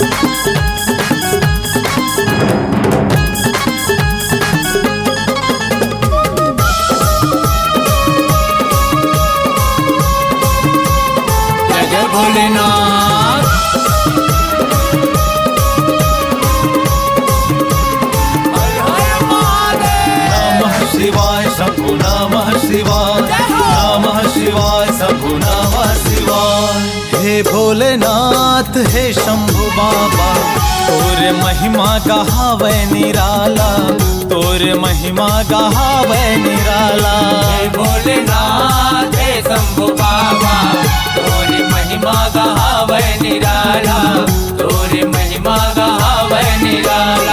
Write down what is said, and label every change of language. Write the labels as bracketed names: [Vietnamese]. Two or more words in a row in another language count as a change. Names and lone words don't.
[Bhojpuri] जय भोलेनाथ। हर हर महादेव। [Sanskrit] नमः शिवाय शंभु नमः शिवाय, नमः शिवाय शंभु नमः शिवाय। [Bhojpuri] हे भोलेनाथ हे शंभु बाबा, तोरे महिमा गावे निराला, तोरे महिमा गावे निराला। हे भोलेनाथ हे शंभु बाबा, तोरी महिमा गावे निराला, तोरी महिमा गावे निराला।